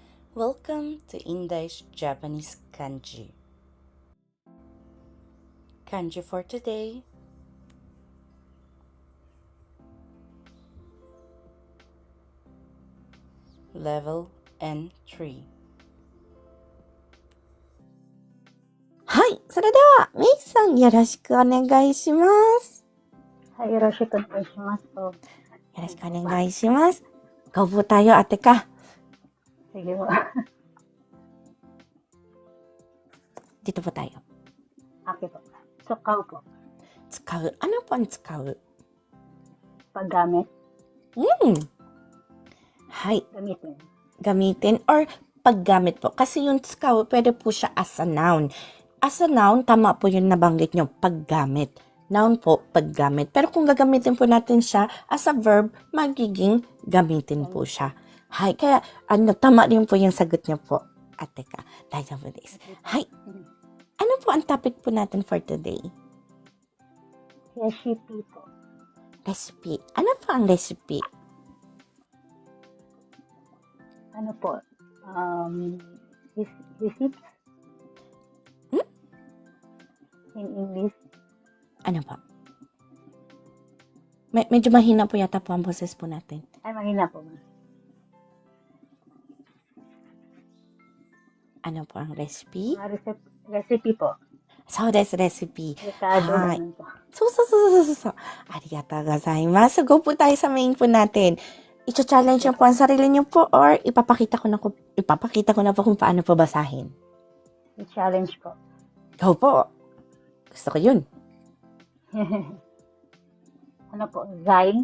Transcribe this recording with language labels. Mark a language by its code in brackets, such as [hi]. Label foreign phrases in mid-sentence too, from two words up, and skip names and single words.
[en] Welcome to Indai's Japanese Kanji. Kanji for today. Level N3. [ja] はい。それでは、メイさんよろしくお願いします。よろしくお願いします。よろしくお願いします。 [tl] Go po tayo, ate ka. Sige po. Dito po tayo. Okay po. Sukaw po. Tsukau. Ano po ang tsukau? Paggamit. Hay. Gamitin. Gamitin or paggamit po. Kasi yung tsukau, pwede po siya [en] as a noun. As a noun, [tl] tama po yung nabanggit nyo, paggamit. Noun po, paggamit. Pero kung gagamitin po natin siya [en] as a verb, [tl] magiging gamitin po siya. Hay, kaya tama din po yung sagot niyo po. Ate ka, [ja] 大丈夫です. [tl] Hay, ano po ang topic po natin [en] for today? [tl] Recipe po. Recipe. Ano po ang recipe? Ano po? [en] Receipts? In English? [tl] Ano po? Medyo mahina po yata po ang boses po natin. Ay, mahina po. Ano po ang recipe? Recipe po. [ja] そうです, recipe. [tl] Rekado Hi. naman po. So. [ja] ありがとうございます. [tl] Go po tayo sa main po natin. I-challenge niyo po ang sarili niyo po or ipapakita ko na po kung paano po basahin. I-challenge po. Go po. Gusto ko yun. Ano po? Zai?